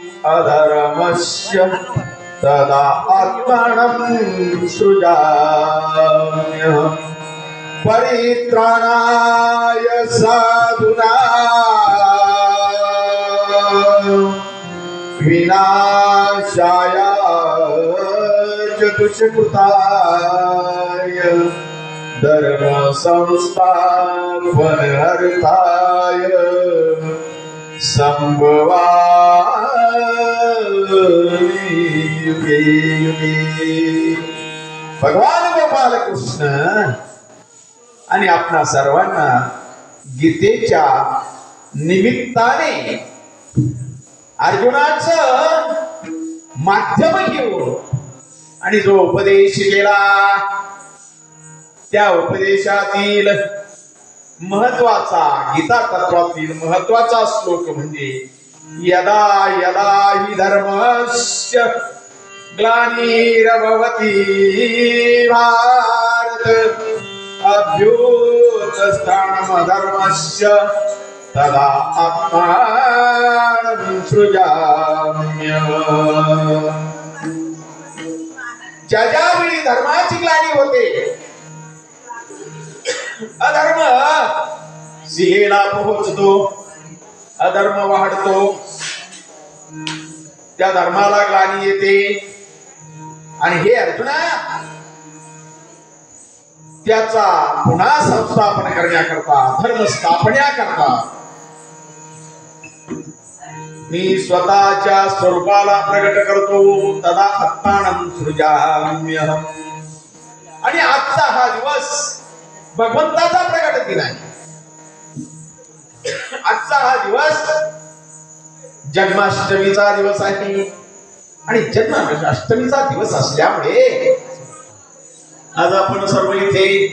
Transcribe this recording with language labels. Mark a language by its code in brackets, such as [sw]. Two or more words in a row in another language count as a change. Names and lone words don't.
[sa] अधर्मस्य तदा आत्मानं सृजाम्यहम् परित्राणाय साधूनां विनाशाय च दुष्कृताय धर्म संस्थापनार्थाय संभवामि युगे युगे। [mr] भगवान गोपाल कृष्ण आणि आपणा सर्वांना गीतेच्या निमित्ताने अर्जुनाचं माध्यम घेऊन आणि जो उपदेश केला त्या उपदेशातील महत्वाचा गीता तत्वातील महत्वाचा श्लोक म्हणजे [sa] यदा यदा हि धर्मस्य ग्लानिर्भवति भारत अभ्युत्थानमधर्मस्य तदा आत्मानं सृजाम्यहम्। [mr] ज्यावेळी धर्माची ग्लानी होते, अधर्म सीमेला पोहोचतो, अधर्म वाढतो, त्या धर्माला ग्लानी येते आणि हे अर्जुना त्याचा पुन्हा संस्थापन करण्याकरता धर्म स्थापण्याकरता मी स्वतःच्या स्वरूपाला प्रगट करतो [sa] तदा आत्मानं सृजाम्यहम्। [mr] आणि आजचा हा दिवस भगवंताचा प्रगट दिन आहे। आजचा हा दिवस जन्माष्टमीचा दिवस आहे आणि जन्माष्टमीचा दिवस असल्यामुळे आज आपण सर्व इथे